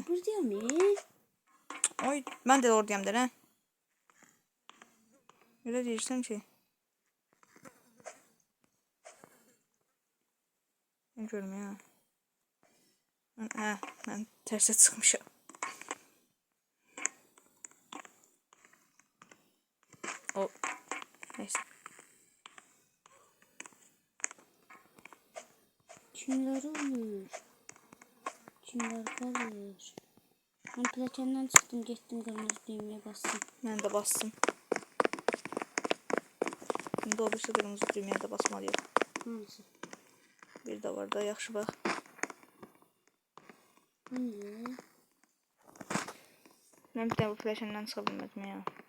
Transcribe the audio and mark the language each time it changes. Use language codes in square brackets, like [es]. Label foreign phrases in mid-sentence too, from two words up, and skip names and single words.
[tr] Burada mı? [az] Oy, mən də oradayam da, nə? Elə deyirsən ki. Mən görməyəm. Mən tərsə çıxmışam. [tr] O, neyse. Kimler olur? Kimler kalır? Ben plakenden çıktım, gittim kırmızı düğmeye bastım. [az] Mən də bastım. İndi o birisi qırmızı düyməyə də basmalıyım. [tr] Hangisi? [az] Bir də var da, yaxşı bax. [tr] Hangi? [az] Mən bir də bu fləşəndən çıxa bilmədim ya.